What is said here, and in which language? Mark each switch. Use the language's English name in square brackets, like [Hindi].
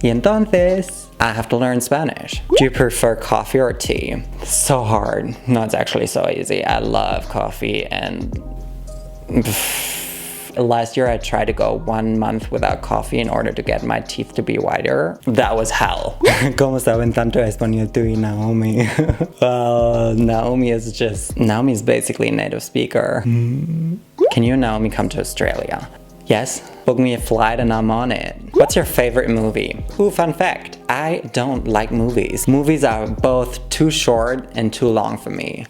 [Spanish] Y entonces [English] I have to learn Spanish. Do you prefer coffee or tea? So hard. No, it's actually so easy. I love coffee, and last year I tried to go 1 month without coffee in order to get my teeth to be whiter. That was hell. [Spanish] ¿Cómo saben tanto español tú y Naomi? [English] Well, Naomi's basically a native speaker. Can you and Naomi come to Australia? Yes, book me a flight and I'm on it. What's your favorite movie? Ooh, fun fact. I don't like movies. Movies are both too short and too long for me.